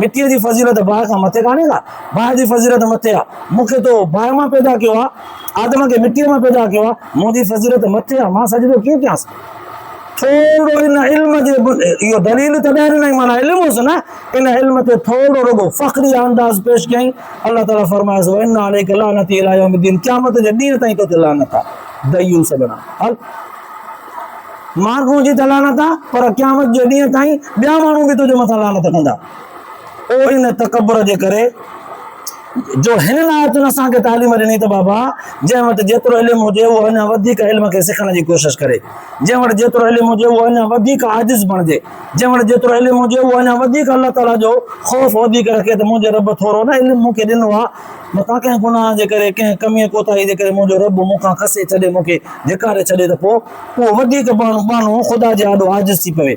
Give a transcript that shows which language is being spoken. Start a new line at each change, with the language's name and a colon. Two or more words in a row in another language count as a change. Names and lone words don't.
Sindhi: मिटीअ जी फज़ीलत बाहि खां मथे कान्हे का, बाहि जी फज़ीलत मथे आहे। मूंखे तो बाहि मां पैदा कयो आहे, आदम खे मिटीअ मां पैदा कयो आहे, मुंहिंजी फज़ीलत मथे आहे, मां सजदो कीअं कयांसि? थोरो इन इल्म जे इहो दलील तॾहिं ॾिनई, माना इल्मु हुअसि न, इन इल्म ते थोरो रुगो फ़ख़्री अंदाज़ पेश कयईं।
Arabic: अलाह ताला फरमायसि وإن عليك لعنتي إلى يوم الدين,
Sindhi: क़यामत जे ॾींहं ताईं तोते लानत आहे। दयूस बणा हल माण्हू जी त लानत आहे, पर क़यामत जे ॾींहं ताईं ॿिया माण्हू बि तुंहिंजे मथां लानत कंदा। ओ इन तकबर जे करे जो हिन आयतुनि असांखे तालीम ॾिनी त बाबा जंहिं वटि जेतिरो इल्मु हुजे उहो अञा वधीक इल्म खे सिखण जी कोशिशि करे, जंहिं वटि जेतिरो इल्मु हुजे उहो अञा वधीक आजिज़ बणिजे, जंहिं वटि जेतिरो इल्मु हुजे उहो अञा वधीक अलाह ताला जो ख़ौफ़ वधीक रखे त मुंहिंजे रब थोरो न इल्मु मूंखे ॾिनो आहे, मतां कंहिं गुनाह जे करे कंहिं कमीअ कोताही जे करे मुंहिंजो रब मूंखां खसे छॾे, मूंखे धिकारे छॾे त पोइ उहो वधीक माण्हू ख़ुदा जे आॾो आजिज़ थी पवे।